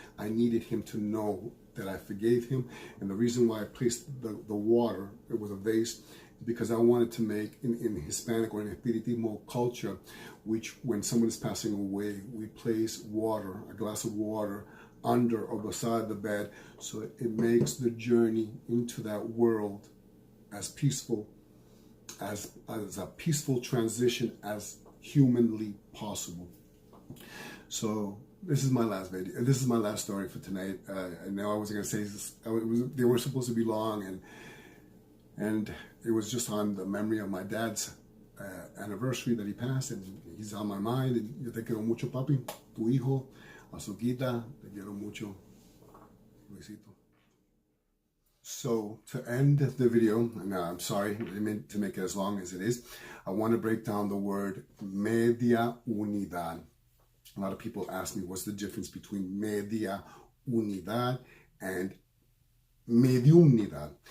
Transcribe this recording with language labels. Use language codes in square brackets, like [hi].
[en] I needed him to know that I forgave him. And the reason why I placed the water, it was a vase, because I wanted to make, in Hispanic or in Espiritismo culture, which when someone is passing away, we place water, a glass of water, under or beside the bed, so it makes the journey into that world as peaceful, as a peaceful transition as humanly possible. So this is my last video. This is my last story for tonight. I know I wasn't going to say this. They were supposed to be long, and it was just on the memory of my dad's anniversary that he passed, and he's on my mind. [es] And yo te quiero mucho, papi, tu hijo, Azuquita, te quiero mucho, Luisito. [en] So to end the video, and I'm sorry, I meant to make it as long as it is, I want to break down the word media unidad. A lot of people ask me, what's the difference between media unidad and mediumnidad?